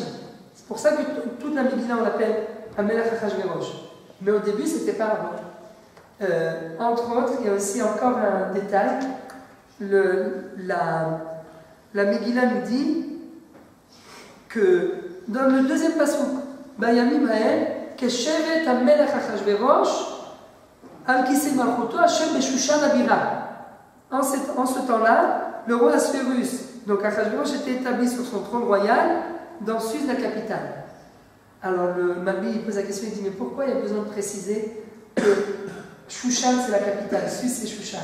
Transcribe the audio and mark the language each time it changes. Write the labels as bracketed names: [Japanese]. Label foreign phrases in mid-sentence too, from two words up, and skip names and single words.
[French] C'est pour ça que toute la Megillah on l'appelle [Hebrew] מלך אחשורוש. [French] Mais au début, c'était pas avant. Entre autres, il y a aussi encore un détail. La Megillah nous dit que dans le deuxième pasuk, [Hebrew] בימים האל, כשבת מלך אחשורוש, על כסא מלכותו השם בשושן הבירה. [French] En ce temps-là, le roi Assuérus, donc Achashverosh, était établi sur son trône royal dans Suse, la capitale. Alors le Malbim il pose la question, il dit mais pourquoi il y a besoin de préciser que Shushan c'est la capitale, Suse c'est Shushan?